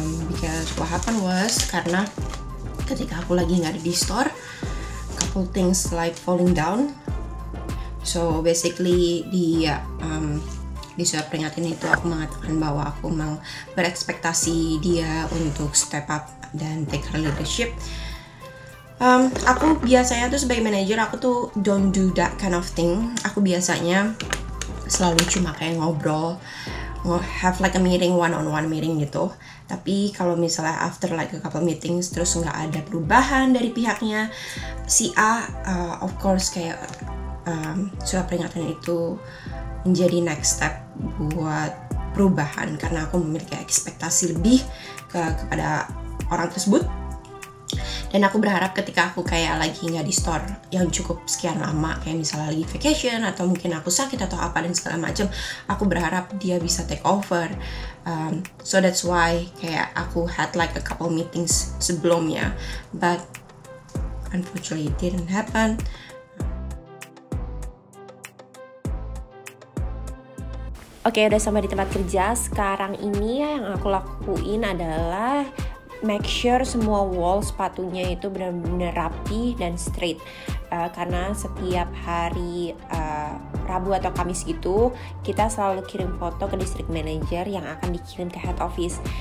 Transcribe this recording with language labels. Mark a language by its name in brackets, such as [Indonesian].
[English] Because what happened was [Indonesian] karena ketika aku lagi nggak ada di store, [English] couple things like falling down. [Indonesian] So basically di surat peringatan itu aku mengatakan bahwa aku mau berekspektasi dia untuk [English] step up [Indonesian] dan [English] take her leadership. [Indonesian] Aku biasanya tuh sebagai manajer aku tuh [English] don't do that kind of thing. [Indonesian] Aku biasanya selalu cuma kayak ngobrol, [English] have like a meeting, one-on-one meeting [Indonesian] gitu. Tapi kalau misalnya [English] after like a couple meetings [Indonesian] terus nggak ada perubahan dari pihaknya si A, of course kayak surat peringatan itu menjadi next step buat perubahan karena aku memiliki ekspektasi lebih kepada orang tersebut. Dan aku berharap ketika aku kayak lagi nggak di store yang cukup sekian lama, kayak misalnya lagi vacation atau mungkin aku sakit atau apa dan segala macam, aku berharap dia bisa take over. [English] So that's why kayak aku had like a couple meetings sebelumnya, but unfortunately it didn't happen. [Indonesian] Oke, udah sampai di tempat kerja. Sekarang ini yang aku lakuin adalah make sure semua wall sepatunya itu benar-benar rapi dan straight. Karena setiap hari Rabu atau Kamis gitu kita selalu kirim foto ke district manager yang akan dikirim ke head office.